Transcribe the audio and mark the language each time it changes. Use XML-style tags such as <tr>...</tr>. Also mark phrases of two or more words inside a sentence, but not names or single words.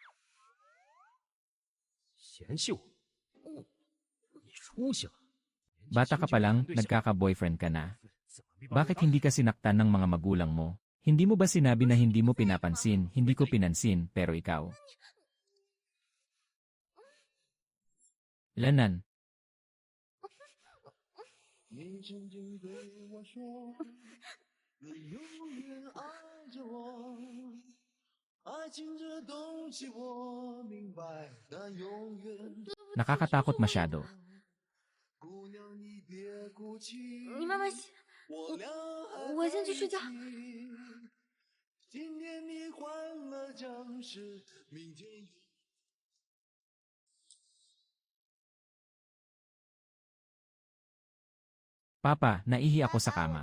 <zh>嫌弃我？你出息了！</zh> <tl>Bata ka pa lang, nagkaka-boyfriend ka na. Bakit hindi ka sinaktan ng mga magulang mo? Hindi mo ba sinabi na hindi mo pinapansin? Hindi ko pinansin, pero ikaw.</tl> <zh>Lanan, 你曾经对我说，你永远爱着我。爱情这东西我明白，但永远。</zh> <tl>nakakatakot masyado.</tl> <zh>姑娘，你别哭泣，你慢慢洗。我俩还我先去睡觉在一起。今天你换了僵尸，明天又。</zh> <tl>Papa, naihi ako sa kama.</tl>